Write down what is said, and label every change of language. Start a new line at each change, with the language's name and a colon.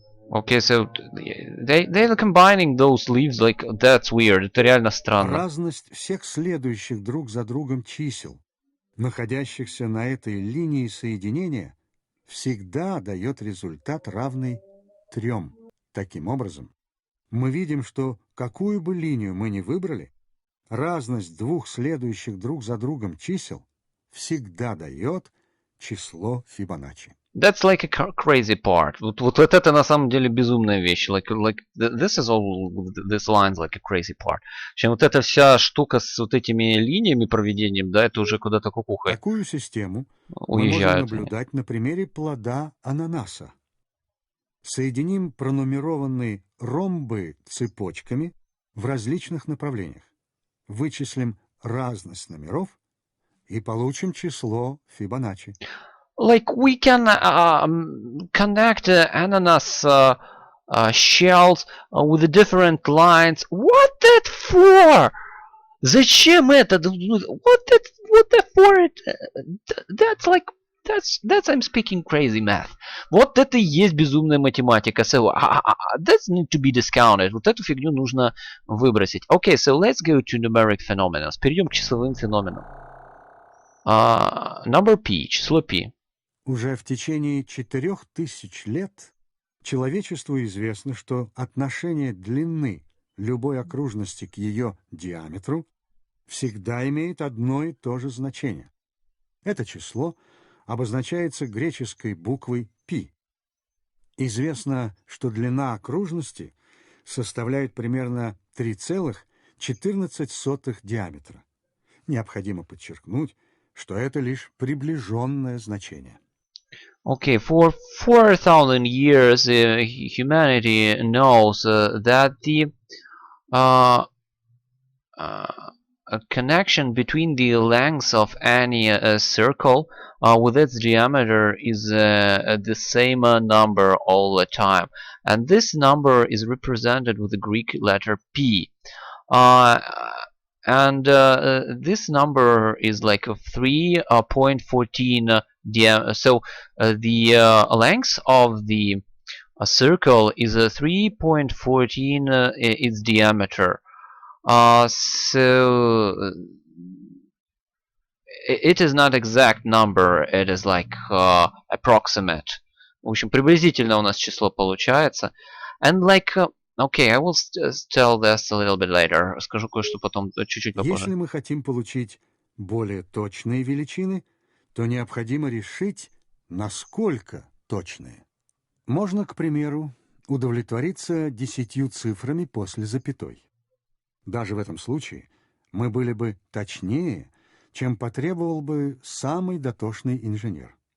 English: Okay, so they're combining those leaves like that's weird.
Russian: Это реально странно. Разность всех следующих друг за другом чисел, находящихся на этой линии соединения, всегда дает результат, равный 3. Таким образом, мы видим, что какую бы линию мы ни выбрали, разность двух следующих друг за другом чисел всегда дает число Фибоначчи.
English: That's like a crazy part.
Russian: Вот это на самом деле безумная вещь.
English: Like this is all this lines like a crazy part.
Russian: В общем, вот эта вся штука с вот этими линиями проведением, да, это уже куда-то кукухой Такую систему мы можем уезжают они. наблюдать на примере плода ананаса. Соединим пронумерованные ромбы цепочками в различных направлениях. Вычислим разность номеров и получим число Фибоначчи.
English: Like we can connect ananas shells with the different lines. What that for?
Russian: Зачем это?
English: What that for? That's like that's I'm speaking crazy math.
Russian: Вот это и есть безумная математика.
English: So that's need to be discounted.
Russian: Вот эту фигню нужно выбросить.
English: Okay, so let's go to numeric phenomena.
Russian: Перейдем к числовым феноменам.
English: Number p,
Russian: число p. Уже в течение 4000 лет человечеству известно, что отношение длины любой окружности к ее диаметру всегда имеет одно и то же значение. Это число обозначается греческой буквой π. Известно, что длина окружности составляет примерно 3,14 диаметра. Необходимо подчеркнуть, что это лишь приближенное значение.
English: Okay, for 4,000 years, humanity knows that the uh, a connection between the lengths of any circle with its diameter is the same number all the time, and this number is represented with the Greek letter P. Uh, and this number is like a 3.14 so the length of the circle is a 3.14 its diameter. So it is not exact number, it is like approximate.
Russian: В общем, приблизительно у нас число получается.
English: And like, okay, I will tell this a little bit later.
Russian: Скажу кое-что потом, чуть-чуть попозже. Если мы хотим получить более точные величины, то необходимо решить, насколько точные. Можно, к примеру, удовлетвориться 10 цифрами после запятой. Даже в этом случае мы были бы точнее, чем потребовал бы самый дотошный инженер.